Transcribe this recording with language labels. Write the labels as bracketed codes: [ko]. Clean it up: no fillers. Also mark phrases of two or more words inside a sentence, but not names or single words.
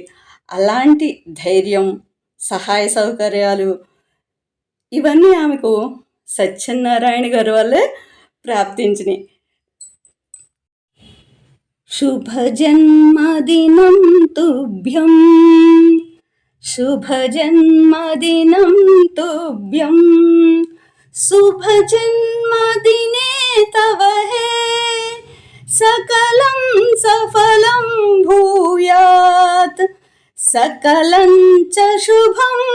[te] అలాంటి ధైర్యం, సహాయ సౌకర్యాలు ఇవన్నీ ఆమెకు సత్యనారాయణ గారి వల్లే ప్రాప్తించినాయి. [sa] शुभ जन्मदिनं तुभ्यं, शुभ जन्मदिनं तुभ्यं, शुभ जन्मदिने तव है सकलं सफलं भूयात् सकलं च शुभम्।